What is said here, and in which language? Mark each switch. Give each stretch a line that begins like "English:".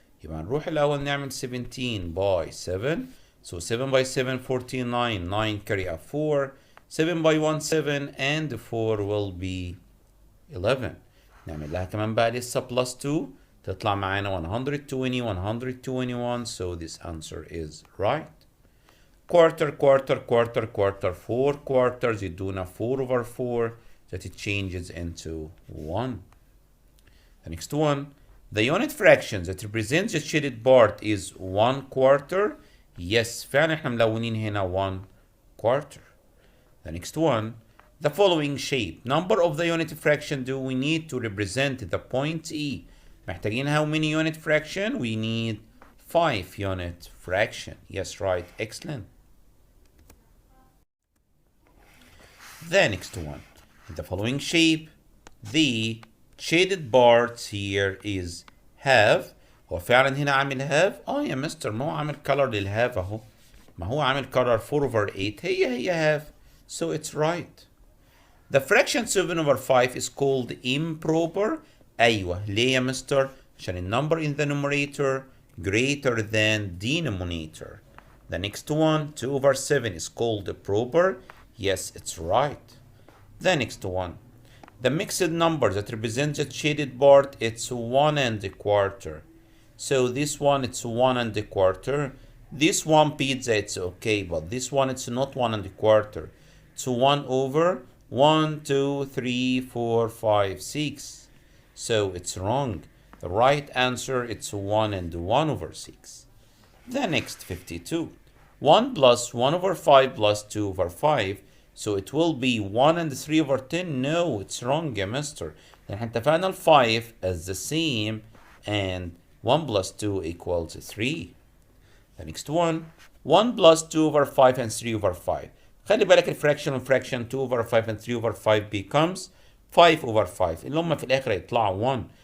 Arabic: يبقى نروح الأول نعمل 17 by 7.
English: So 7 by 7 49. 9 carry a 4. 7 by 1 7 and 4 will be 11.
Arabic: نعمل لها كمان بقى لسه plus 2 تطلع معانا 120 121.
English: So this answer is right. Quarter, quarter, quarter, quarter. 4 quarters
Arabic: يدونا
English: 4 over 4 that it changes into 1. The next one. The unit fraction that represents the shaded part is 1 quarter.
Arabic: Yes, فعلا احنا ملونين هنا 1 quarter.
English: The next one. The following shape. Number of the unit fraction do we need to represent the point E?
Arabic: محتاجين
English: how many unit fraction? We need 5 unit fraction. Yes, right. Excellent. The next one. In the following shape, the shaded parts here is have.
Arabic: هو فعلا هنا عامل have؟ يا مستر ما هو عامل color للهاف اهو. ما هو عامل color 4 over 8 هي have.
English: So it's right. The fraction 7 over 5 is called improper.
Arabic: أيوة ليه يا مستر؟ عشان النمبر
English: in the numerator greater than denominator. The next one 2 over 7 is called proper. Yes, it's right. The next one. The mixed number that represents the shaded part, it's 1 and a quarter. So this one, it's 1 and a quarter. This one pizza, it's okay, but this one, it's not 1 and a quarter. It's 1 over 1, 2, 3, 4, 5, 6. So it's wrong. The right answer, it's 1 and 1 over 6. The next 52. 1 plus 1 over 5 plus 2 over 5. So it will be 1 and 3 over 10. No, it's wrong
Arabic: يا مستر. احنا اتفقنا ال 5
English: as the same and 1 plus 2 equals 3. The next one. 1 plus 2 over 5 and 3 over 5.
Arabic: خلي بالك الفراكشن والفراكشن 2 over 5
English: and 3 over 5
Arabic: becomes 5 over 5 اللي هم في الآخر يطلعوا 1.